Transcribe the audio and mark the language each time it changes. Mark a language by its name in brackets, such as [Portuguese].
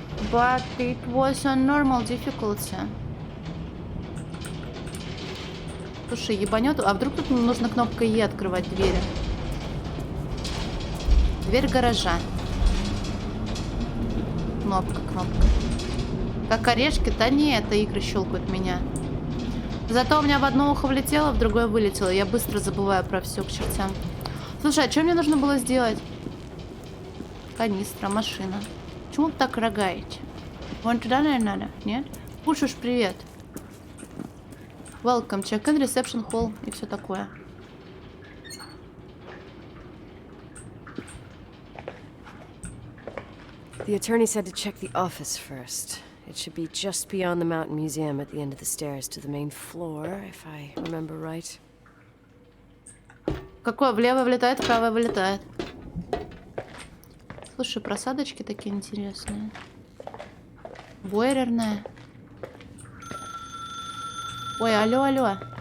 [English] But it was on normal difficulty. [Russian] Слушай, ебанет. А вдруг тут нужно кнопкой Е открывать двери? Дверь гаража. Кнопка. Как орешки? Да не, это игры щелкают меня. Зато у меня в одно ухо влетело, в другое вылетело. Я быстро забываю про все к чертям. Слушай, а что мне нужно было сделать? Канистра, машина. Почему вы так рогаете? Вон туда, наверное, надо? Нет? Пушуш, привет. [English] Welcome, check-in, reception hall [Russian] и все такое. [English] The attorney said to check the office first. It should be just beyond the Mountain Museum at the end of the stairs to the main floor, if I remember right. [Russian] Какое? Влево влетает, вправо вылетает. Слушай, просадочки такие интересные. Бойлерная. Ой, алло.